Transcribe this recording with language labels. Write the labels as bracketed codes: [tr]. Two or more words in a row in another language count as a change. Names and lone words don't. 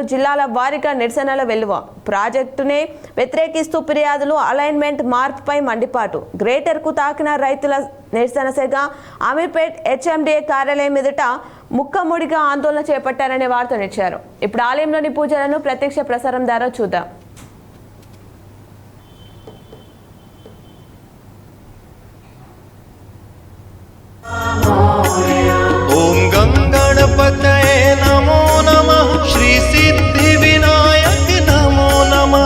[te] జిల్లాల వారీగా నిరసనల వెలువ. ప్రాజెక్టునే వ్యతిరేకిస్తూ ఫిర్యాదులు. అలైన్మెంట్ మార్పుపై మండిపాటు. గ్రేటర్కు తాకిన రైతుల నిరసన సెగ. అమీర్పేట్ హెచ్ఎండిఏ కార్యాలయం ఎదుట ముక్కముడిగా ఆందోళన చేపట్టారనే వార్తనిచ్చారు. ఇప్పుడు ఆలయంలోని పూజలను ప్రత్యక్ష ప్రసారం ద్వారా చూద్దాం. [sa] ओम गंगणपतये नमो नमः। श्री सिद्धि विनायक नमो नमः।